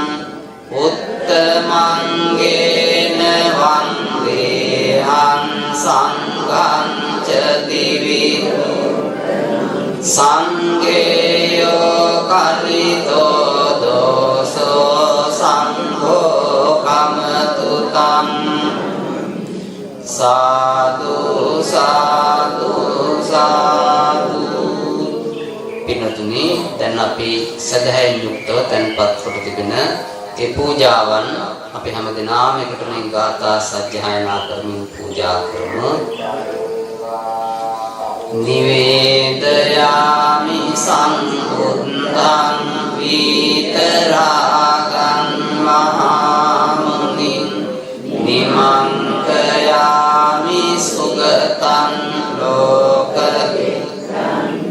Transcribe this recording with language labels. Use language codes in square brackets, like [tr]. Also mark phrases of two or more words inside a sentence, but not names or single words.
[pi] උත්තමංගේන වන්දේහං සංඝං ච දිවි සංඝේයෝ කලිතෝ දෝසෝ සංඝෝ කමතු තං සාදු සාදු සාදු. [si] පින්වතුනි, දැන් අපි සදහැයෙන් යුක්තව තැන්පත් කොට තිබෙන ඒ පූජාවන් අපි හැමදෙනාම එකතු වෙන ගාථා සජ්ජායනා කරමින් පූජා කරමු. [pi] නිවේදයාමි සම්බුද්ධං විතරාගං මහා මුනිං නිමන්තයාමි සුගතං ලෝකවිත්තං